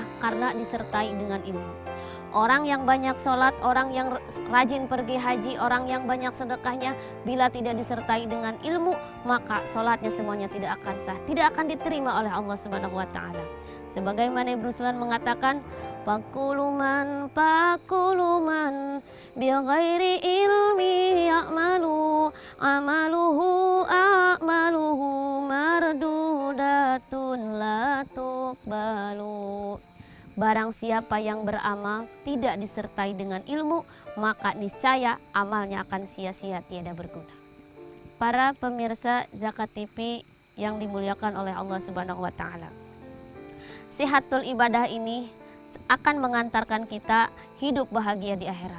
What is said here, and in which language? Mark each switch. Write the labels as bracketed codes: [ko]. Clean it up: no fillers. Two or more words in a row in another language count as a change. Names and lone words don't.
[id] Karena disertai dengan ilmu. Orang yang banyak sholat, orang yang rajin pergi haji, orang yang banyak sedekahnya, bila tidak disertai dengan ilmu, maka sholatnya semuanya tidak akan sah, tidak akan diterima oleh Allah [ar] سبحانه وتعالى. [id] Sebagaimana Ibnu Ruslan mengatakan, [ar] فكل من بغير علم يعمل أعماله مردودة لا تقبل. [id] Barang siapa yang beramal tidak disertai dengan ilmu, maka niscaya amalnya akan sia-sia, tiada berguna. Para pemirsa Zakat TV yang dimuliakan oleh Allah [ar] سبحانه وتعالى, صحة العبادة [id] ini akan mengantarkan kita hidup bahagia di akhirat.